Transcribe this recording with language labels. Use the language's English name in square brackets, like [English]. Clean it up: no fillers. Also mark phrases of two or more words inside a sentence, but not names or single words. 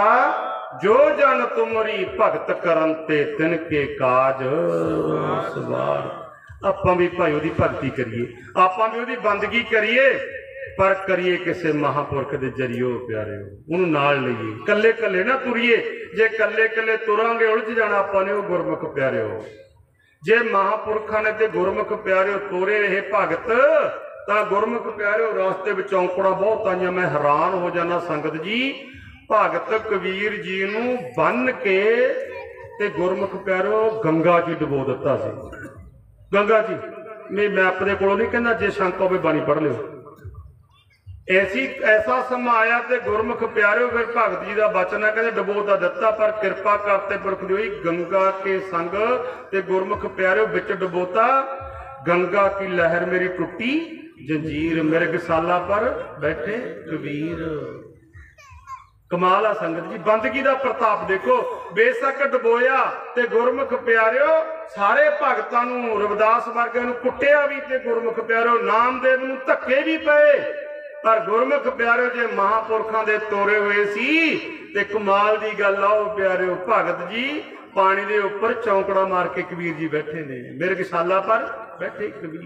[Punjabi] ਜੋ ਜਨ ਤੁਮਰੀ ਭਗਤਿ ਕਰੰਤੇ ਤਿਨ ਕੇ ਕਾਜ ਸਵਾਰ। ਆਪਾਂ ਭੀ ਭਾਈ ਓਦੀ ਭਗਤੀ ਕਰੀਏ, ਆਪਾਂ ਭੀ ਓਦੀ ਬੰਦਗੀ ਕਰੀਏ, ਪਰ ਕਰੀਏ ਕਿਸੀ ਮਹਾਪੁਰਖ ਦੇ ਜ਼ਰੀਏ ਪਿਆਰੇ ਉਨ੍ਹਾਂ ਨੇ ਨਾਲ ਲਈਏ। ਕੱਲੇ ਕੱਲੇ ਨਾ ਤੁਰੀਏ, ਜੇ ਕੱਲੇ ਕੱਲੇ ਤੁਰਾਂਗੇ ਉਲਝ ਜਾਣਾ ਆਪਾਂ ਨੇ। ਵੋ ਗੁਰਮੁਖ ਪਿਆਰੇ ਹੋ, ਜੇ ਮਹਾਪੁਰਖਾ ਨੇ ਤੇ ਗੁਰਮੁਖ ਪਿਆਰੇ ਤੋਰੇ ਰਹੇ ਭਗਤ ਤਾਂ ਗੁਰਮੁਖ ਪਿਆਰਿਓ ਰਾਸਤੇ ਵਿੱਚ ਔਂਕੜਾਂ ਬਹੁਤ ਆਈਆਂ। ਮੈਂ ਹੈਰਾਨ ਹੋ ਜਾਣਾ ਸੰਗਤ ਜੀ, ਭਗਤ ਕਬੀਰ ਜੀ ਨੂੰ ਬੰਨ ਕੇ ਤੇ ਗੁਰਮੁਖ ਪਿਆਰਿਓ ਗੰਗਾ ਜੀ ਡੁਬੋ ਦਿੱਤਾ ਸੀ। ਗੰਗਾ ਜੀ ਮੈਂ ਆਪਣੇ ਕੋਲੋਂ ਨਹੀਂ ਕਹਿੰਦਾ, ਜੇ ਸ਼ੰਕਾ ਹੋਵੇ ਬਾਣੀ ਪੜ੍ਹ ਲਿਓ। ਐਸਾ ਸਮਾਂ ਆਇਆ ਤੇ ਗੁਰਮੁਖ ਪਿਆਰਿਓ ਫਿਰ ਭਗਤ ਜੀ ਦਾ ਬਚਨ ਹੈ, ਕਹਿੰਦੇ ਡੁਬੋ ਤਾਂ ਦਿੱਤਾ ਪਰ ਕਿਰਪਾ ਕਰਤੇ ਪੁਰਖ ਦੀ ਹੋਈ ਗੰਗਾ ਕੇ ਸੰਗ। ਤੇ ਗੁਰਮੁਖ ਪਿਆਰਿਓ ਵਿੱਚ ਡੁਬੋਤਾ। ਗੰਗਾ ਕੀ ਲਹਰ ਮੇਰੀ ਟੂਟੀ ਜੰਜੀਰ, ਮਿਰਗਸ਼ਾਲਾ ਪਰ ਬੈਠੇ ਕਬੀਰ। ਕਮਾਲ ਆ ਸੰਗਤ ਜੀ, ਬੰਦਗੀ ਕਾ ਪ੍ਰਤਾਪ ਦੇਖੋ। ਬੇਸ਼ੱਕ ਡਬੋਇਆ ਤੇ ਗੁਰਮੁਖ ਪਿਆਰਿਓ ਸਾਰੇ ਭਗਤਾਂ ਨੂੰ ਰਵਿਦਾਸ ਵਰਗੇ ਨੂੰ ਕੁੱਟਿਆ ਭੀ ਤੇ ਗੁਰਮੁਖ ਪਿਆਰਿਓ ਨਾਮਦੇਵ ਨੂੰ ਧੱਕੇ ਭੀ ਪਏ, ਪਰ ਗੁਰਮੁਖ ਪਿਆਰਿਓ ਜੇ ਮਹਾਪੁਰਖਾਂ ਦੇ ਤੋਰੇ ਹੋਏ ਸੀ ਤੇ ਕਮਾਲ ਦੀ ਗੱਲ ਆਓ ਪਿਆਰਿਓ, ਭਗਤ ਜੀ ਪਾਣੀ ਕੇ ਉਪਰ ਚੌਂਕੜਾ ਮਾਰ ਕੇ ਕਬੀਰ ਜੀ ਬੈਠੇ ਨੇ, ਮਿਰਗਸ਼ਾਲਾ ਪਰ ਬੈਠੇ ਕਬੀਰ।